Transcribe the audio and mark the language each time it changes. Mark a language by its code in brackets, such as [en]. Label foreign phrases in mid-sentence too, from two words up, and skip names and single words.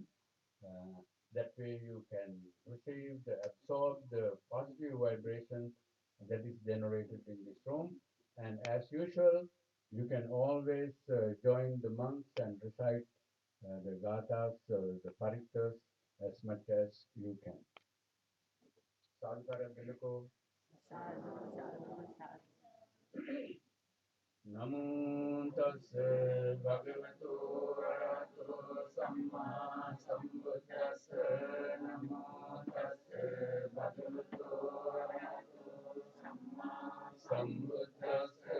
[en] That way you can absorb the positive vibration that is generated in this room And as usual, you can always join the monks and recite the gathas, the parittas as much as you can. Sadhara Bilako. [pi] Sadhu, sadhu, sadhu. Namo tassa bhagavato arahato samma sambuddhassa. Namo tassa bhagavato arahato samma sambuddhassa.